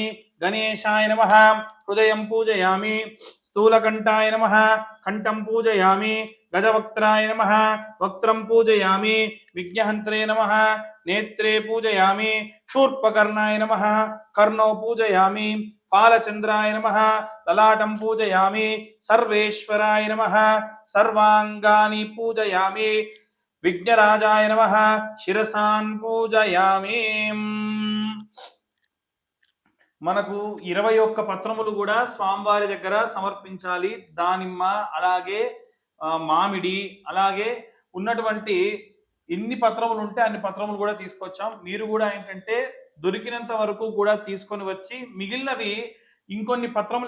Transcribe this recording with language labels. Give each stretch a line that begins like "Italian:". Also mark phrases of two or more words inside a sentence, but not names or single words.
Sanskrit: గణేశాయ నమః. హృదయం పూజయామి. స్థూలకంఠాయ నమః. కంఠం పూజయామి. గజవక్త్రాయ నమః. వక్త్రం పూజయామి. విఘ్నహంత్రే నమః. నేత్రే పూజయామి. శూర్పకర్ణాయ నమః. కర్ణో పూజయామి. फालचंद्राय नमः ललाटं पूजयामि सर्वेश्वराय नमः सर्वांगानि पूजयामि विघ्नराजाय नमः शिरसान् पूजयामि
Telugu: మనకు 21 పత్రములు కూడా స్వామివారి దగ్గర సమర్పించాలి దానిమ్మ అలాగే మామిడి అలాగే ఉన్నటువంటి ఎన్ని పత్రములు ఉంటే అన్ని పత్రములు కూడా తీసుకొచ్చాం మీరు కూడా ఏంటంటే దొరికినంత వరకు కూడా తీసుకొని వచ్చి మిగిలినవి ఇంకొన్ని పత్రములు